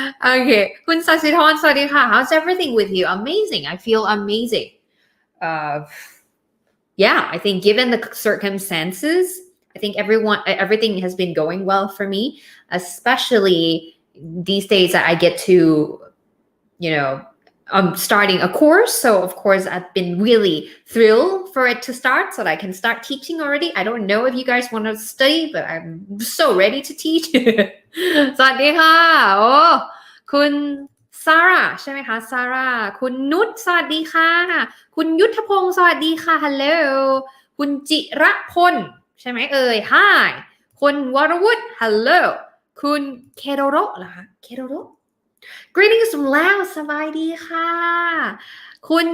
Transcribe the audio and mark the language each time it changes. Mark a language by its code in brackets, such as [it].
[en] Okay, [th] คุณสัสิธรสวัสดีค่ะ [en] How's everything with you? Amazing. I feel amazing.Yeah, I think given the circumstances, I think everything has been going well for me, especially these days that I get to, I'm starting a course. So of course I've been really thrilled for it to start so that I can start teaching already. I don't know if you guys want to study, but I'm so ready to teach. [th] สวัสดีค่ะโอ้คุณซาร่าใช่ไหมคะซาร่าคุณนุชสวัสดีค่ะคุณยุทธพงศ์สวัสดีค่ะ Hello คุณจิระพลใช่ไหมเอ่ย Hi คุณวรวุฒิ Hello คุณเคโรโรเหรอคะเคโรโร [en] Greetings from Laos [th] สบายดีค่ะค